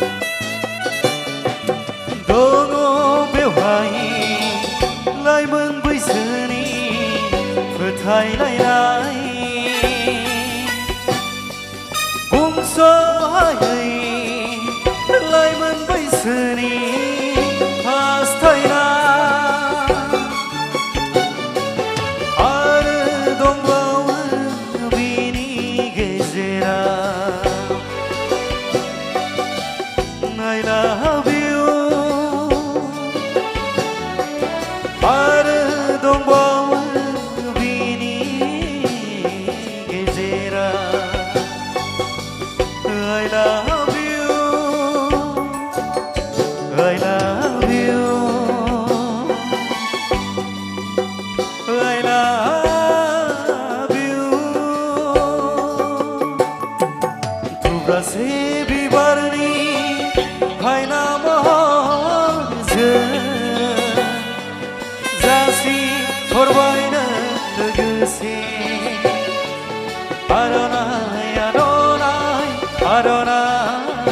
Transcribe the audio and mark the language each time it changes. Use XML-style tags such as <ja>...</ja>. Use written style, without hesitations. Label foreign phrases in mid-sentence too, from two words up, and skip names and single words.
<brx>दङ बेवहाय लाइमोन बैसोनि फोथायलायनाय बुंस'हायै लाइमोन बैसोनि हास्थायनाय आरो दंबावो बिनि गेजेराव</brx> <en>I love you</en> <brx>आरो दंबावो बिनि गेजेराव</brx> <en>I love you I love you I love you</en> <brx>थुब्रासे बिबारनि हायना महरजों जासि हरबायनो लोगोसे आर'नाइ आर'नाइ आर'नाइ</brx>